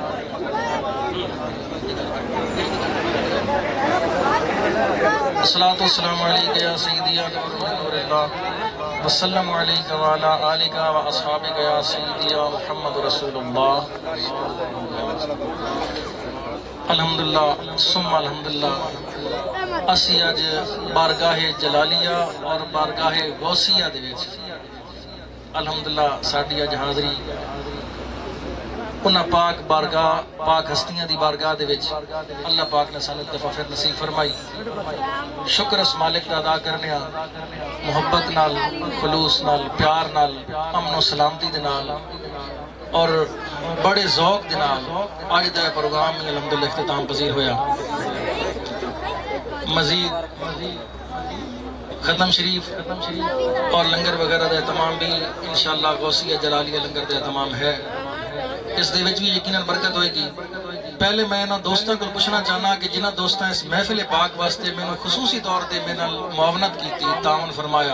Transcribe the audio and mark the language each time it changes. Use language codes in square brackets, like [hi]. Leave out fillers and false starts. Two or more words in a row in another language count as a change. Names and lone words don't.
[ar] الصلاۃ والسلام علیک یا سیدی یا نور من نور اللہ، وسلم علیک وعلی آلک و اصحابک یا سیدی یا محمد رسول اللہ۔ الحمدللہ ثم الحمدللہ [pa] اسی اج بارگاہ جلالیہ اور بارگاہ غوثیہ دے وچ الحمدللہ ساڈی اج حاضری انہاں پاک بارگاہ پاک ہستیاں دی بارگاہ دے وچ اللہ پاک نے سانوں دفعہ پھر نصیب فرمائی۔ شکر اس مالک دا ادا کرنے ہاں محبت نال، خلوص نال، پیار نال، امن و سلامتی دے نال اور بڑے ذوق دے نال اج دا پروگرام میں الحمدللہ اختتام پذیر ہویا۔ مزید ختم شریف اور لنگر وغیرہ دا اہتمام بھی انشاءاللہ غوثیہ جلالیہ لنگر دا اہتمام ہے، اس دے وچ بھی یقیناً برکت ہوئے گی۔ پہلے میں انہاں دوستاں کو پوچھنا چاہنا کہ جنہاں دوستاں اس محفل پاک واسطے میں نے خصوصی طور تے میں نال معاونت کیتی، تعاون فرمایا۔